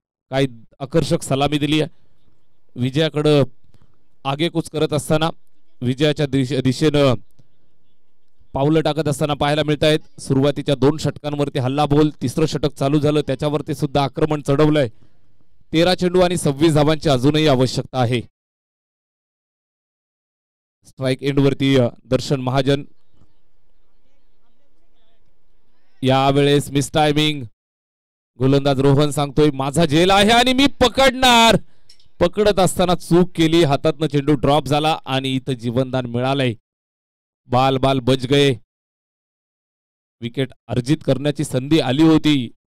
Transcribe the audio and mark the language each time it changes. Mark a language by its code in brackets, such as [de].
[mr] काही आकर्षक सलामी दिली आहे. विजयाकडं आगेकूच करत असताना विजयाच्या दिशेनं पावलं टाकत असताना पाहायला मिळत आहेत. सुरुवातीच्या 2 षटकांवरती हल्लाबोल. तिसरं षटक चालू झालं त्याच्यावरती सुद्धा आक्रमण चढवलंय. 13 चेंडू आणि 26 धावांची अजूनही आवश्यकता आहे. स्ट्राईक एंडवरती दर्शन महाजन. यावेळेस मिस टायमिंग. गोलंदाज रोहन सांगतोय माझा झेल आहे आणि मी पकडणार. पकडत असताना चूक केली. हातातनं चेंडू ड्रॉप झाला आणि इथं जीवनदान मिळालंय. [hi] बाल बाल बच गए. [mr] विकेट अर्जित करण्याची संधी आली होती.